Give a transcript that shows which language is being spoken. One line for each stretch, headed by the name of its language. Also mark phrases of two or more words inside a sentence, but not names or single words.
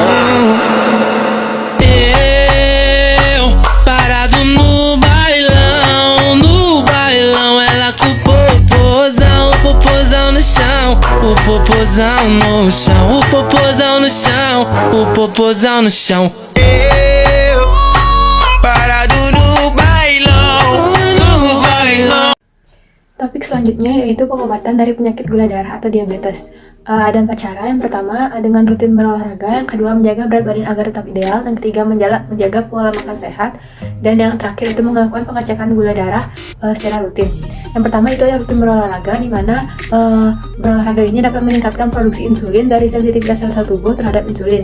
Portuguese: Eu parado no bailão, ela com o popozão no chão. chão, o popozão no chão, o popozão no chão, o popozão no chão. Eu parado no bailão, no bailão.
Indonesian: Topik selanjutnya yaitu pengobatan dari penyakit gula darah atau diabetes. Ada 4 cara. Yang pertama dengan rutin berolahraga, yang kedua menjaga berat badan agar tetap ideal, yang ketiga menjaga pola makan sehat, dan yang terakhir itu melakukan pengecekan gula darah secara rutin. Yang pertama itu adalah rutin berolahraga, di mana berolahraga ini dapat meningkatkan produksi insulin dari sensitivitas sel tubuh terhadap insulin.